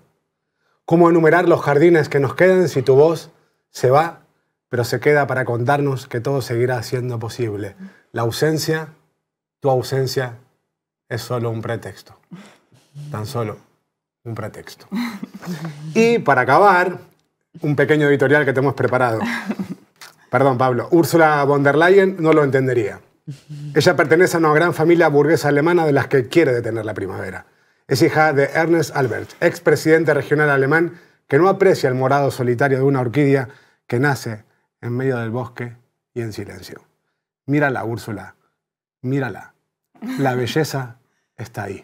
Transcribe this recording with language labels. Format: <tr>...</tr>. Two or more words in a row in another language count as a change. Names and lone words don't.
<es>¿Cómo enumerar los jardines que nos quedan si tu voz se va, pero se queda para contarnos que todo seguirá siendo posible? La ausencia, tu ausencia, es solo un pretexto. Tan solo un pretexto. Y para acabar, un pequeño editorial que te hemos preparado. Perdón, Pablo. Ursula von der Leyen no lo entendería. Ella pertenece a una gran familia burguesa alemana de las que quiere detener la primavera. Es hija de Ernst Albert, expresidente regional alemán, que no aprecia el morado solitario de una orquídea que nace en medio del bosque y en silencio. Mírala, Úrsula. Mírala. La belleza está ahí.</es>